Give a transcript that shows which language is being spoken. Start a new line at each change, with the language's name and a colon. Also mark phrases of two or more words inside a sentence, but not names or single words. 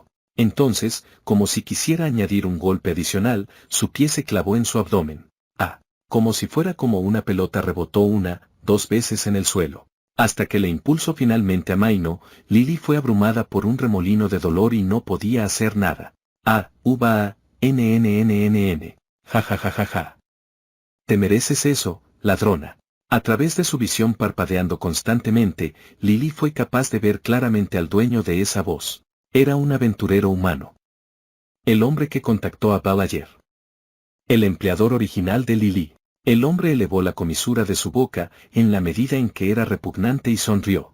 Spanish: Entonces, como si quisiera añadir un golpe adicional, su pie se clavó en su abdomen. Como si fuera como una pelota rebotó dos veces en el suelo. Hasta que le impulsó finalmente a Maino, Lily fue abrumada por un remolino de dolor y no podía hacer nada. N. Ja ja ja ja ja. Te mereces eso, ladrona. A través de su visión parpadeando constantemente, Lily fue capaz de ver claramente al dueño de esa voz. Era un aventurero humano. El hombre que contactó a Bal ayer. El empleador original de Lily. El hombre elevó la comisura de su boca, en la medida en que era repugnante y sonrió.